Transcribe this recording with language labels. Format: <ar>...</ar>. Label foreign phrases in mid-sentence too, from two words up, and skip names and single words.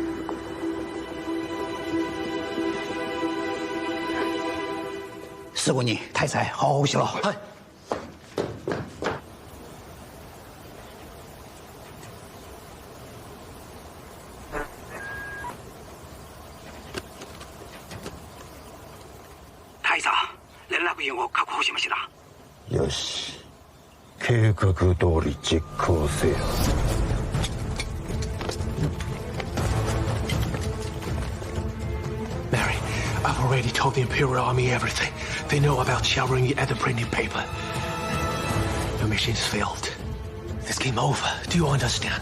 <zh>四姑娘、太宰，好好呼吸了。</zh> <ja>嗨。太宰、連絡員を確保しました。よし、計画通り実行せよ。</ja> <en>Mary, I've already told the Imperial Army everything. They know about Xiaorong and the printing paper. Your mission's failed. This game over. Do you understand?</en>